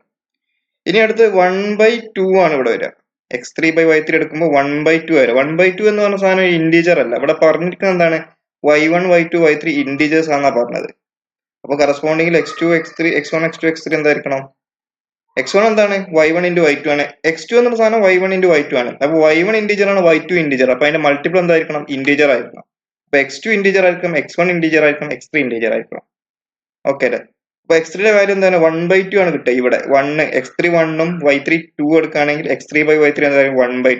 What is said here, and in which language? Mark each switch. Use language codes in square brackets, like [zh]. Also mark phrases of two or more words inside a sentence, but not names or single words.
[ml] ഇനി അടുത്ത് 1/2 ആണ് ഇവിടെ വരിക. x3/y3 എടുക്കുമ്പോൾ 1/2 വരും. 1/2 എന്ന് പറഞ്ഞ സാധനം ഇന്റീജർ അല്ല. ഇവിടെ പറഞ്ഞിരിക്കുന്നത് എന്താണ്? y1 y2 y3 ഇന്റീജേഴ്സ് ആണെന്നാ പറഞ്ഞത്. അപ്പൊ കറസ്പോണ്ടിങ്ങിൽ x2 x3 x1 x2 x3 എന്തായിരിക്കണം? x1 എന്താണ്? y1 into y2 ആണ്. x2 എന്നുള്ള സാധനം y1 into y2 ആണ്. അപ്പൊ y1 ഇന്റീജർ ആണ്, y2 ഇന്റീജർ. അപ്പൊ അതിന്റെ മൾട്ടിപ്പിൾ എന്തായിരിക്കണം? ഇന്റീജർ ആയിരിക്കണം. അപ്പൊ x2 ഇന്റീജർ ആയിരിക്കും, x1 ഇന്റീജർ ആയിരിക്കും, x3 ഇന്റീജർ ആയിരിക്കണം. ഓക്കെ അല്ലേ? അപ്പൊ x3യുടെ വാല്യൂ എന്താണ്? 1/2 ആണ് കിട്ടുക. ഇവിടെ 1 x3 1 ഉം y3 2 എടുക്കുകയാണെങ്കിൽ x3/y3 എന്തായിരിക്കും? 1/2.